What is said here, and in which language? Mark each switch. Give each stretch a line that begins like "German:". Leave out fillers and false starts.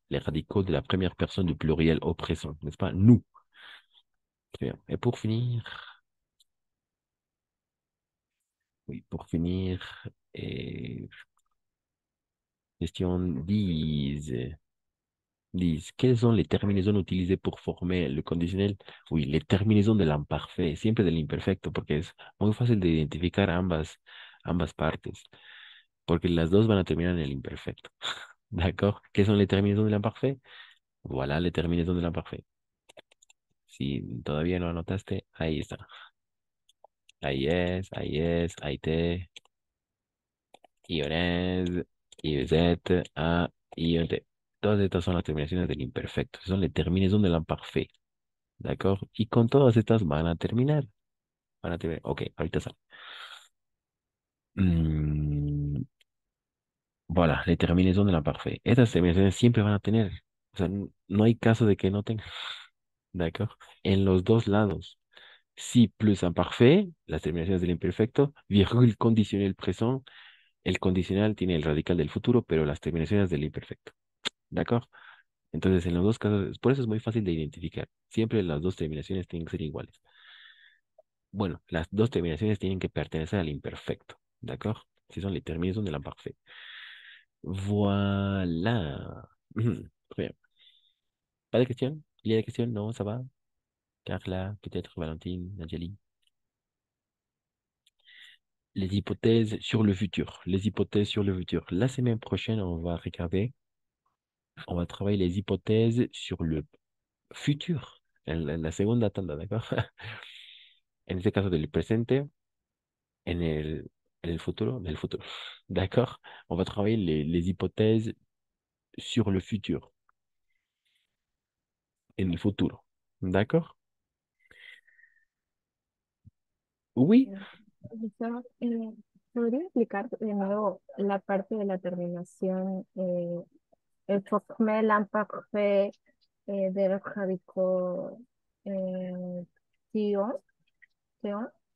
French: Les radicaux de la première personne du pluriel au présent, n'est-ce pas? Nous. Très bien. Et pour finir, oui, pour finir, question 10. 10. Quelles sont les terminaisons utilisées pour former le conditionnel? Oui, les terminaisons de l'imparfait,
Spanish: siempre del imperfecto, porque es muy fácil de identificar ambas partes, porque las dos van a terminar en el imperfecto.
French: ¿D'accord?
Spanish: ¿Qué son
French: les terminaisons de l'imparfait? Voilà les terminaisons de l'imparfait.
Spanish: Si todavía no anotaste, ahí está. Ahí es, ahí te, ionés, iz, a, ion, te. Todas estas son las terminaciones del imperfecto, son
French: les terminaisons de l'imparfait.
Spanish: ¿De acuerdo? Y con todas estas van a terminar. Van a terminar. Ok, ahorita sale.
French: Mm, voilà, les terminaisons de l'imparfait.
Spanish: Estas terminaciones siempre van a tener. O sea, no hay caso de que no tengan. ¿De acuerdo? En los dos lados.
French: Si plus imparfait,
Spanish: las terminaciones del imperfecto,
French: virgule conditionnel présent,
Spanish: el condicional tiene el radical del futuro, pero las terminaciones del imperfecto. ¿De acuerdo? Entonces, en los dos casos, por eso es muy fácil de identificar. Siempre las dos terminaciones tienen que ser iguales. Bueno, las dos terminaciones tienen que pertenecer al imperfecto. ¿De acuerdo?
French: Si son les terminaisons de l'imparfait. Voilà. Très bien. Pas de questions? Il y a des questions? Non, ça va? Carla, peut-être Valentine, Nadjali. Les hypothèses sur le futur. Les hypothèses sur le futur. La semaine prochaine, on va travailler les hypothèses sur le futur.
Spanish: En la segunda tanda, ¿de acuerdo? En este caso del presente, en el futuro, del futuro.
French: D'accord? On va travailler les hypothèses sur le futur,
Spanish: en el futuro. ¿De acuerdo?
French: Oui.
Spanish: Profesor, ¿podría explicar de nuevo la parte de la terminación, el
French: former l'imparfait
Spanish: del radicaux tion, tion?